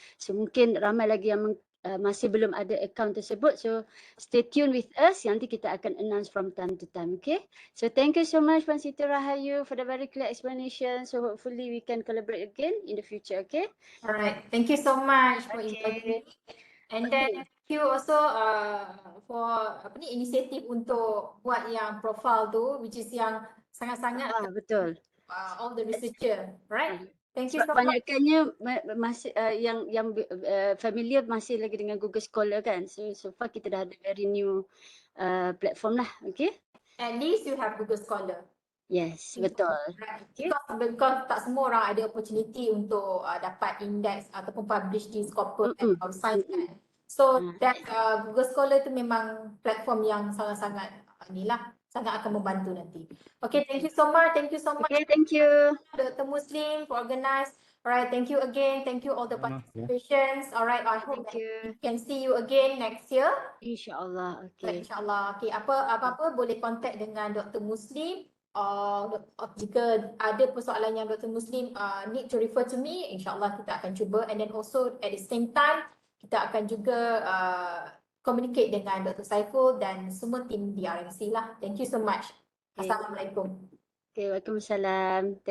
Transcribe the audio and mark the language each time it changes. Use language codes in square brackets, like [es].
[ms] So mungkin ramai lagi yang masih belum ada account tersebut. [en] So stay tune with us. [ms] Nanti kita akan [en] announce from time to time. Okay. So thank you so much Puan Siti Rohayu for the very clear explanation. So hopefully we can collaborate again in the future. Okay. Alright. Thank you so much for inviting me. And then thank you also for [ms] inisiatif untuk buat yang [en] profile tu, which is [ms] yang sangat-sangat betul. [en] All the researcher, right? Thank you so much. [ms] Banyakkannya masih yang familiar masih lagi dengan Google Scholar kan. [en] So far [ms] kita dah ada [en] very new platform lah, okay? At least you have Google Scholar. [ms] Yes, betul. Okay. Because tak semua orang ada opportunity untuk dapat index ataupun publish di Scopus and Science kan. So that Google Scholar tu memang platform yang sangat-sangat sangat akan membantu nanti. [en] Okay, thank you so much. [ms] Thank you so much. [en] Okay, thank you. Dr. Muslim for organize. Alright, thank you again. Thank you all the participations. Alright, I hope we can see you again next year. [ms] InsyaAllah. Okay. InsyaAllah. Okay, apa-apa boleh contact dengan Dr. Muslim. Jika ada persoalan yang Dr. [en] Muslim need to refer to me, insyaAllah [ms] kita akan cuba. [en] And then also at the same time, [ms] kita akan juga communicate dengan [en] Dr. [ms] Saiful dan semua tim di RMC lah. [en] Thank you so much. [ms] Assalamualaikum. Okay, Waalaikumsalam.